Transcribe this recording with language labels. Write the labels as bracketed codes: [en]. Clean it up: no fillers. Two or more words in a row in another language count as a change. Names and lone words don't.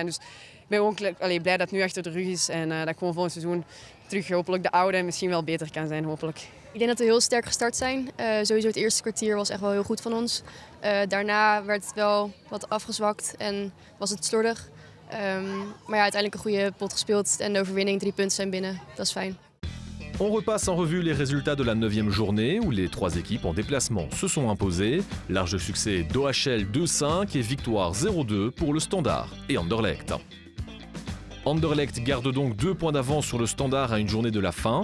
[nl] Dus ik ben ook blij dat het nu achter de rug is en dat ik gewoon volgend seizoen terug hopelijk de oude en misschien wel beter kan zijn, hopelijk. Ik denk dat we heel sterk gestart zijn. Sowieso het eerste kwartier was echt wel heel goed van ons. Daarna werd het wel wat afgezwakt en was het slordig. Maar ja, uiteindelijk een goede pot gespeeld en de overwinning, 3 punten zijn binnen. Dat is fijn. [fr] On repasse en revue les résultats de la 9e journée où les 3 équipes en déplacement se sont imposées. Large succès d'OHL 2-5 et victoire 0-2 pour le Standard et Anderlecht. Anderlecht garde donc 2 points d'avance sur le Standard à une journée de la fin.